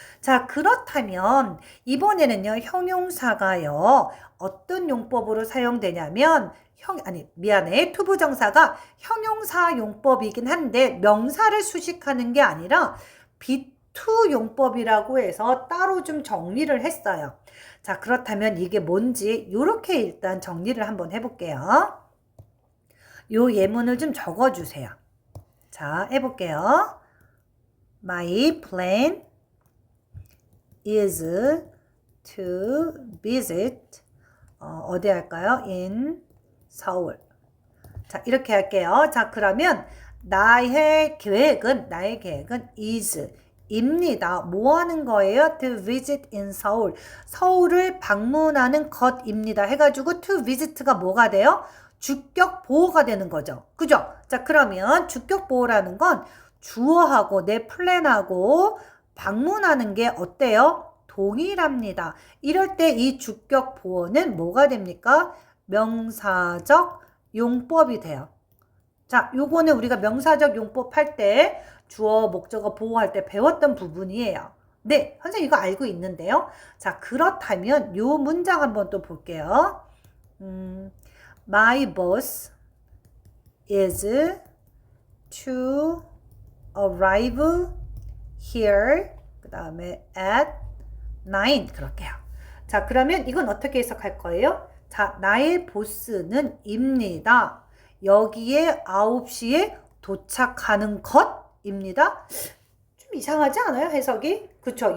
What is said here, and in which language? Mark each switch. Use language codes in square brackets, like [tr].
[ko] 자, 그렇다면 이번에는요, 형용사가요, 어떤 용법으로 사용되냐면 투부정사가 형용사 용법이긴 한데 명사를 수식하는 게 아니라 B2 용법이라고 해서 따로 좀 정리를 했어요. 자, 그렇다면 이게 뭔지 이렇게 일단 정리를 한번 해볼게요. 요 예문을 좀 적어주세요. 자, 해볼게요. [en] My plan is to visit [ko] 어디 할까요? in 서울. 자, 이렇게 할게요. 자, 그러면 나의 계획은 is 입니다. 뭐 하는 거예요? [en] to visit in 서울. [ko] 서울을 방문하는 것입니다. 해가지고 to visit가 뭐가 돼요? 주격 보호가 되는 거죠. 그죠? 자, 그러면 주격 보호라는 건 주어하고 내 플랜하고 방문하는 게 어때요? 동일합니다. 이럴 때 이 주격 보호는 뭐가 됩니까? 명사적 용법이 돼요. 자, 요거는 우리가 명사적 용법 할 때 주어, 목적어 보호할 때 배웠던 부분이에요. 네, 선생님 이거 알고 있는데요. 자, 그렇다면 요 문장 한번 또 볼게요. [en] My boss is to arrive here. [ko] 그 다음에 [en] at 9 [ko] 그럴게요. 자, 그러면 이건 어떻게 해석할 거예요? 자, 나의 보스는 입니다. 여기에 9시에 도착하는 것입니다. 좀 이상하지 않아요? 해석이? 그쵸?